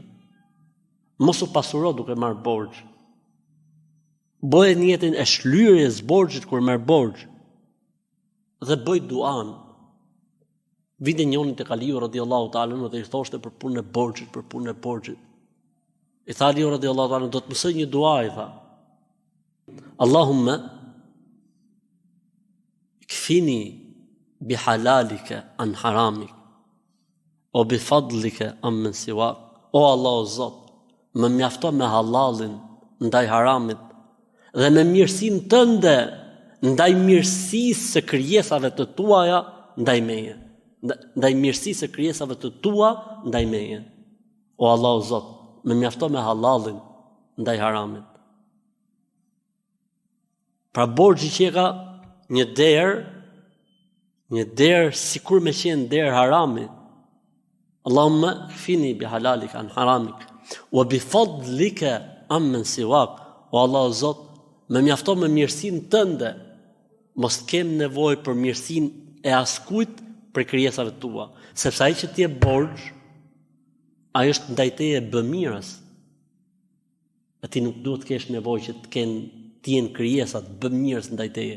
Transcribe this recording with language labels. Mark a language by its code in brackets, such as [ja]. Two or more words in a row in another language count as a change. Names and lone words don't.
[sq] Mos u pasuro duke marr borxh. Bëje niyetin e shlyerjes borxhit kur merr borxh. Dhe bëj duan. Vite njëri te Aliu [ar] رضي الله تعالى عنه [sq] dhe i thoshte për punën e borxhit, I tha Aliu [ar] رضي الله تعالى [sq] do të mësoj një dua, i tha. [ar] اللهم اكفني بحلالك عن حرامك وبفضلك عمن سواك. [sq] O Allah o Zot, më mjafto me halalin ndaj haramit dhe me mirësinë tënde ndaj mirësisë së krijesave të tuaja ndaj meje. Ndaj mirësisë së krijesave të tua ndaj meje. O Allah o Zot, më mjafto me halalin ndaj haramit. Pra borxhi që ka një derë sikur me qenë derë harami. [ar] اللهم اكفني بحلالك عن حرامك وبفضلك عمن سواك. [sq] O Allah o Zot, më mjafto me mirësinë tënde, mos kem nevojë për mirësinë e askujt për krijesave tua, sepse ai që ti e borxh, ai është ndaj teje bëmirës. A ti nuk duhet të kesh nevojë që të jenë krijesat bëmirës ndaj teje.